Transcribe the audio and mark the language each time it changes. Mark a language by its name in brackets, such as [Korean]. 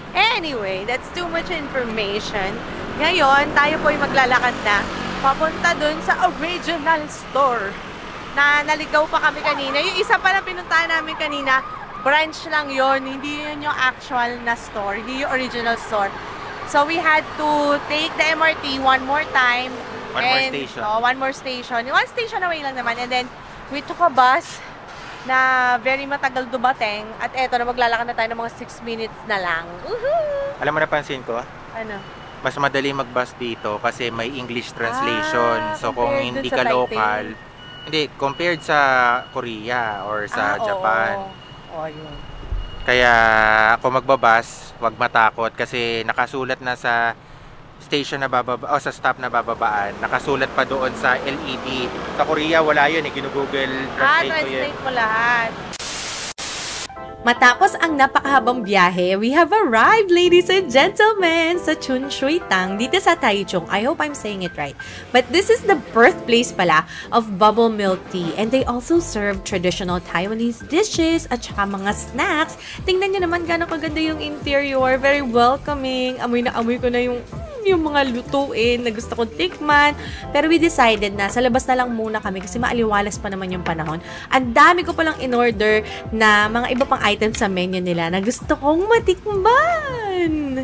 [English] Anyway, that's too much information. [Filipino] Ngayon, tayo po'y maglalakad na. Papunta dun sa original store. Na naligaw pa kami kanina. Yung isa pa na pinuntahan namin kanina, branch lang yon, hindi yun yung actual na store, hindi yung original store. [English] So we had to take the MRT one more time. One more station. One station away [Filipino] lang naman. [English] And then we took a bus na very [Filipino] matagal dumating. At eto na, maglalakad na tayo ng mga 6 minutes na lang. Woohoo! Alam mo, napansin ko? Ano? Mas madali mag-bus dito kasi may English translation. So kung [English] compared [Filipino] hindi dun sa ka local, Taipei. hindi, compared sa Korea or sa Japan. Oo, yun. Kaya kung magbabas, wag matakot kasi nakasulat na sa station na bababa o sa stop na bababaan. Nakasulat pa doon sa LED. Sa Korea wala yun, ginugoogle translate ko yun. Translate mo lahat. Matapos ang napakahabang biyahe, [English] we have arrived, ladies and gentlemen, [Filipino] sa Chunshui Tang dito sa Taichung. [English] I hope I'm saying it right. But this is the birthplace [Filipino] pala [English] of bubble milk tea. And they also serve traditional Taiwanese dishes [Filipino] at saka mga [English] snacks. [Filipino] Tingnan nyo naman gano'ng kaganda yung interior. [English] Very welcoming. [Filipino] Amoy na amoy ko na yung mga lutuin na gusto kong tikman. Pero [English] we decided [Filipino] na sa labas na lang muna kami kasi maaliwalas pa naman yung panahon. Ang dami ko palang in-order na mga iba pang items sa menu nila na gusto kong matikman.